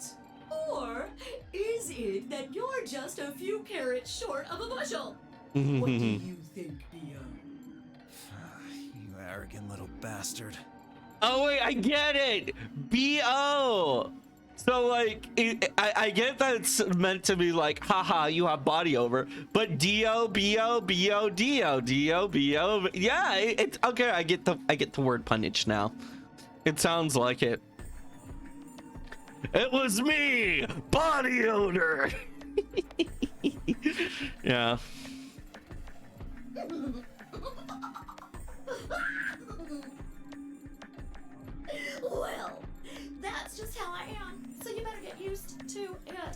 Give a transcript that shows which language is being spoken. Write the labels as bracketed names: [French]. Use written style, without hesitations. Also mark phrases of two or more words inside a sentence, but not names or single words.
[English] Or is it that you're just a few carrots short of a bushel? What do you think, Bio? You arrogant little bastard. Oh, wait, I get it. B.O. So, like, I get that it's meant to be like, haha, you have body over, but D-O, B-O, B-O, D-O, D-O, B-O. Yeah, it's okay. I get the word punnage now. It sounds like it. It was me, body odor. Yeah. Well, that's just how I am, so you better get used to it.